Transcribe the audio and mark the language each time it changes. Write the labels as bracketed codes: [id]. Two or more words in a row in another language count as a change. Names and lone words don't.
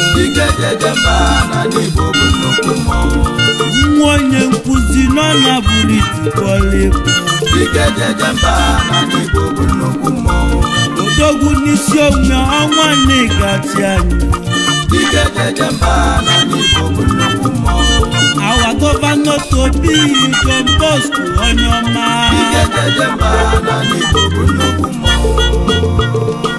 [ig] Dike jeje mba n'ala Igbo bụ nnukwu mmọnwụ. Nwa onye nkụzi nọ na buru iti bọọlụ Dike jeje mba n'ala Igbo bụ nnukwu mmọnwụ. Odogwu n'isi ome ọnwa na-egachi anyị. Dike jeje mba n'ala Igbo bụ nnukwu mmọnwụ. [en] Our governor to be John Bosco [ig] onye ọma. Dike jeje mba n'ala Igbo bụ nnukwu mmọnwụ.